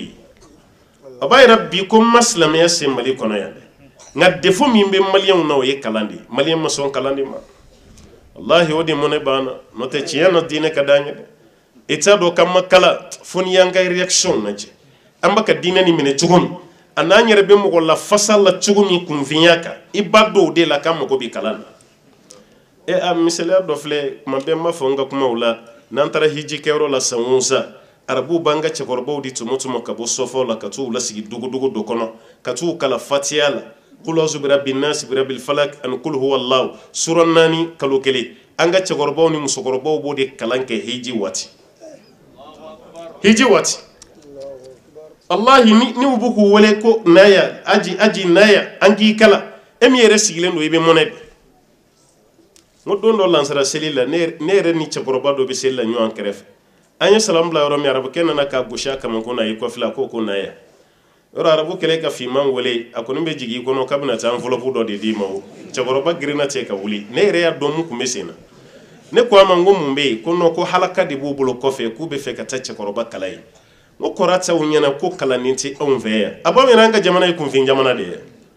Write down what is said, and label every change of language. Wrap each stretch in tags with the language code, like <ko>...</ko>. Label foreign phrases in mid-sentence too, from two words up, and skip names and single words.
<bm>ye a b'a yira bi ko ma silamɛya se Mali kɔnɔ yan dɛ nka défaut min bɛ maliyɛnw na o ye kalan de ye maliyɛn ma sɔn kalan de ma wallahi o de mɔnɛ b'an na n'o tɛ tiɲɛ na diinɛ ka d'an ye dɛ i t'a dɔn k'an ma kala fo ni y'an ka réaction lajɛ an bɛ ka diinɛ nin minɛ cogo min a n'an yɛrɛ bɛ mɔgɔ la fasa la cogo min kunfinya kan i b'a dɔn o de la k'an mago bɛ kalan na a misaliya dɔ filɛ kuma bɛɛ n b'a fɔ n ka kumaw la n'an taara hiji kɛyɔrɔ la san o san arabu banga cɛkɔrɔbaw di tumo ka bɔ sɔfɔ la ka t'u lasigi dogodogo dɔ kɔnɔ ka t'u kala fatiya la</bm> <ar>قل أعوذ برب الناس برب الفلق</ar> <bm>ani</bm> <ar>قل هو الله</ar> <bm>sura 4 kalo kelen an ka cɛkɔrɔbaw ni musokɔrɔbaw b'o de kalan kɛ hiji waati wallahi ni u b'u k'u wele ko naya aji naya an k'i kala e min yɛrɛ sigilen don i bɛ mɔnɛ bi n ko don dɔ lansara seli la ne yɛrɛ ni cɛkɔrɔba dɔ bɛ seli la ɲɔgɔn kɛrɛfɛ an ye salamu bila yɔrɔ min arabukɛ nana k'a gosi a kama ko na y'i kɔfila ko naya yɔrɔ arabu kɛlɛ ka finman wele a kɔni bɛ jigin i kɔnɔ k'a bɛna taa enveloppe dɔ de d'i ma o cɛkɔrɔba girinna ten ka wuli ne yɛrɛ y'a dɔn mun tun bɛ sen na ne ko a ma n ko mun bɛ yen ko non ko halaka de b'u bolo kɔfɛ k'u bɛ fɛ ka taa cɛkɔrɔba kala ye n ko kɔrɔ tɛ u ɲɛna ko kalannin tɛ anw fɛ yan a b'a yɛrɛ an ka jamana ye kunfin jamana de ye</bm>